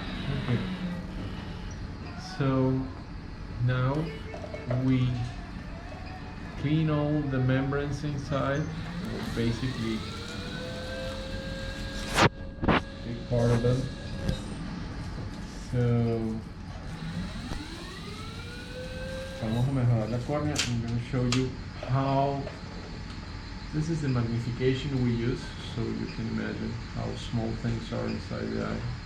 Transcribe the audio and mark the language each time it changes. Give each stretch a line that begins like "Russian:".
English: Okay. So now we clean all the membranes inside, basically big part of them.
Spanish: So vamos a mejorar la córnea.
English: I'm going to show you how this is the magnification we use, so you can imagine how small things are inside the eye.